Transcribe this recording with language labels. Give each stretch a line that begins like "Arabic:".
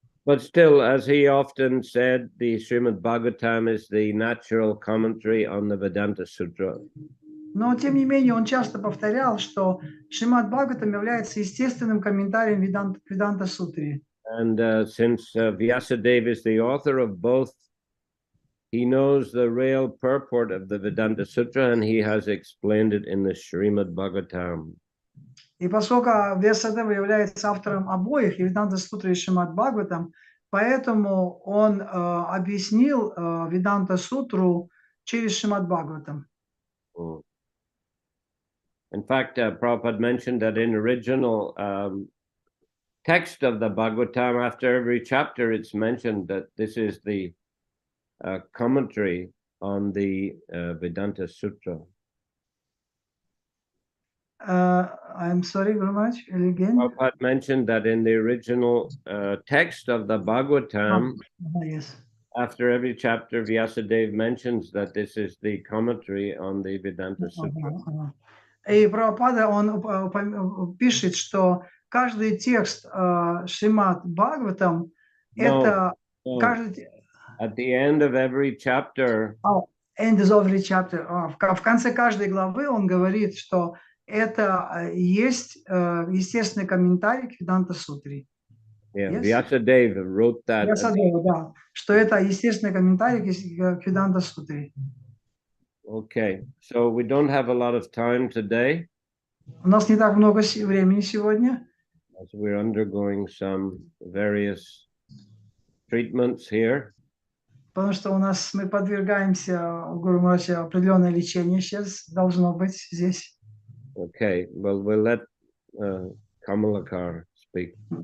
English: But still, as he often said, the Srimad Bhagavatam is the natural commentary on the Vedanta Sutra.
Russian: Но, тем не менее, он часто повторял, что Шримад Бхагаватам является естественным комментарием Веданта Сутре.
English: And since Vyasadeva is the author of both, he knows the real purport of the Vedanta Sutra, and he has explained it in the Srimad Bhagavatam.
Russian: И поскольку Вьясадева является автором обоих, Веданта Сутры и Шримад Бхагаватам, поэтому он объяснил Веданта Сутру через Шримад Бхагаватам.
English: In fact, Prabhupada mentioned that in original text of the Bhagavatam, after every chapter, it's mentioned that this is the commentary on the Vedanta Sutra. I'm sorry very much. Again. Prabhupada mentioned that in the original text of the Bhagavatam, Yes. after every chapter, Vyasadeva mentions that this is the commentary on the Vedanta Sutra.
Russian: И Прабхупада, он пишет, что каждый текст Шримад Бхагаватам, это каждый...
English: At the end of every chapter... End of every chapter.
Russian: В конце каждой главы он говорит, что это есть естественный комментарий к Веданта Сутре.
English: Yeah, Vyasadeva wrote that.
Russian: Вьясадева, да, что это естественный комментарий к Веданта Сутре.
English: Okay, so we don't have a lot of time today.
Russian: У нас не так много времени сегодня.
English: As we're undergoing some various treatments here.
Russian: Потому что у нас мы подвергаемся у Гуру Махараджа определенное лечение сейчас должно быть здесь.
English: Okay, well, we'll let Kamalakar speak.